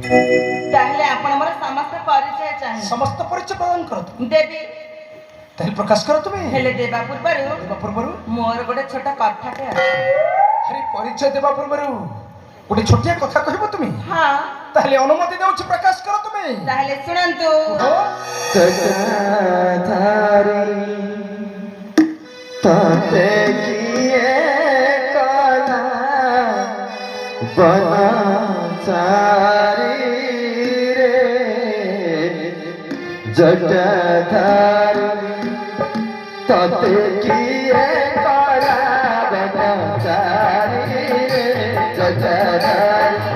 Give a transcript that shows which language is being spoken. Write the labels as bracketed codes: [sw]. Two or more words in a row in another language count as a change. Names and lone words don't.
[or] ତାହେଲେ ଆପଣ ମୋର ସମସ୍ତ ପରିଚୟ ଚାହେଁ ସମସ୍ତ ପରିଚୟ ପ୍ରଦାନ କର ତୁମେ ଦେବି ତାହେଲେ ପ୍ରକାଶ କର ତୁମେ ହେଲେ ଦେବା ପୂର୍ବରୁ ମୋର ଗୋଟେ ଛୋଟ କଥାଟେ ଅଛି ଆରେ ପରିଚୟ ଦେବା ପୂର୍ବରୁ ଗୋଟେ ଛୋଟିଆ କଥା କହିବ ତୁମେ ହଁ ତାହେଲେ ଅନୁମତି ଦେଉଛି ପ୍ରକାଶ କର ତୁମେ ତାହେଲେ ଶୁଣନ୍ତୁ [hi] ताते किए कला बनाचारी रे जटाधारी ताते किए कला बनाचारी रे जटाधारी